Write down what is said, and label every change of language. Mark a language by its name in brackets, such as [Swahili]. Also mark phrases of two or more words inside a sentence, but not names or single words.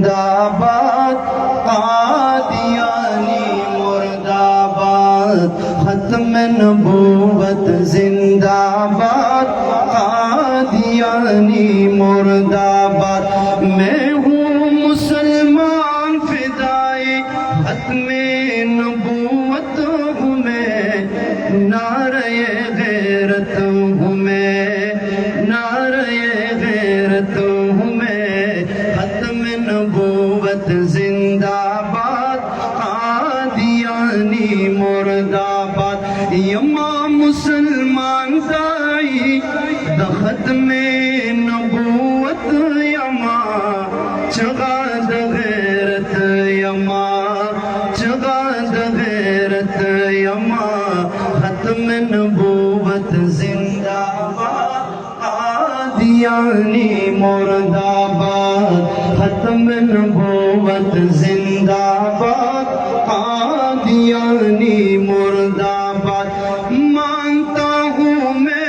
[Urdu] آباد قادیانی مرد آباد ختم نبوت زندہ آباد قادیانی مرد آباد میں ہوں مسلمان فدائی ختم نبوت ہوں میں نعرہ غیرت ہوں میں نعرہ غیرت ہوں میں ختم نبوت زندہ آباد قادیانی مرد آباد [Pashto] یما مسلمان دائی دا ختم نبوت یما چغا دا غیرت یما چغا دا غیرت یما [Urdu] ختم نبوت زندہ آباد قادیانی مرد آباد ختم نبوت زندہ آباد قادیانی مرد آباد مانتا ہوں میں